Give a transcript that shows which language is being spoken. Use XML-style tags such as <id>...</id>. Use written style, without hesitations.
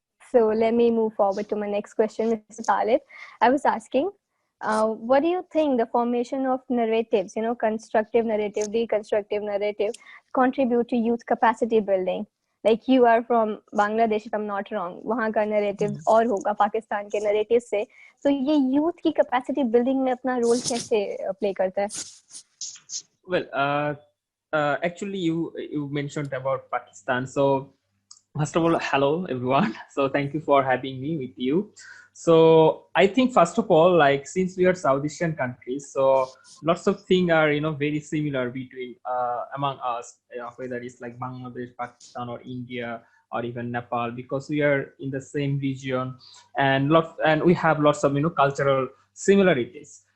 <en>So let me move forward to my next question, Mr. Talib. I was asking, what do you think the formation of narratives, constructive narrative, deconstructive narrative, contribute to youth capacity building? Like you are from Bangladesh, if I'm not wrong,</en> <hi>वहाँ का narrative और होगा पाकिस्तान के narrative से. तो ये youth की capacity building में अपना role कैसे play करता है?</hi> <en>Well, actually, you mentioned about Pakistan. So, first of all, hello everyone. So, thank you for having me with you. So, I think first of all, like since we are South Asian countries, so lots of things are very similar between among us, whether it's like Bangladesh, Pakistan, or India, or even Nepal, because we are in the same region, and we have lots of cultural similarities.</en>